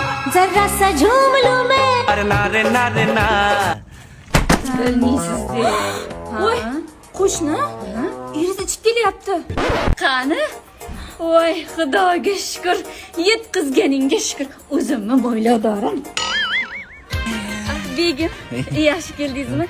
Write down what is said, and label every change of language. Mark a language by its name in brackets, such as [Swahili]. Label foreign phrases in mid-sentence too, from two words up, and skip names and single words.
[Hindi] जरा सा झूम लूं मैं। अरे ना रे ना रे ना। [Uzbek] Bilmaysiz de. Voy, qo'shni eringiz ichib kelyapti. Qani? Voy, Xudoga shukr, yetkazganingga shukr. O'zimni bo'yladorim. Begim, yaxshi keldingizmi?